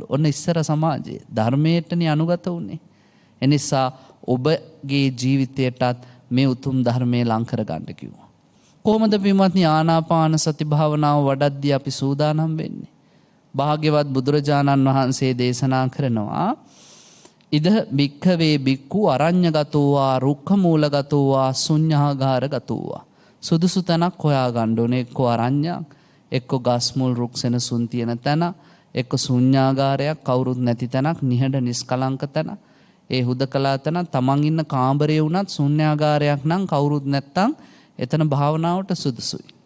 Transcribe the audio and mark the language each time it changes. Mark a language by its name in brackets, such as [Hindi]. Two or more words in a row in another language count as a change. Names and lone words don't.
[Sinhala] ඔන්න ඉස්සර සමාජයේ ධර්මයටනේ අනුගත වුනේ. එනිසා ඔබගේ ජීවිතයටත් මේ උතුම් ධර්මයේ ලං කර ගන්න කිව්වා. කොහොමද පින්වත්නි ආනාපාන සති භාවනාව වඩද්දී අපි සූදානම් වෙන්නේ? භාග්‍යවත් බුදුරජාණන් වහන්සේ දේශනා කරනවා [Pali] ඉද භික්ඛවේ භික්ඛු අරඤ්‍යගතෝවා රුක්ඛමූලගතෝවා ශුඤ්ඤාගාරගතෝවා. [Sinhala] සුදුසු තැනක් හොයා ගන්න ඕනේ. එක්ක අරඤ්ඤයක්, එක්ක ගස්මුල් රුක් සෙනසුන් තියෙන තැන, එක්ක ශුඤ්ඤාගාරයක් කවුරුත් නැති තැනක්, නිහඬ නිස්කලංක තැන. ඒ හුදකලා තැන තමන් ඉන්න කාමරේ වුණත් ශුඤ්ඤාගාරයක් නම් කවුරුත් නැත්තම් එතන භාවනාවට සුදුසුයි.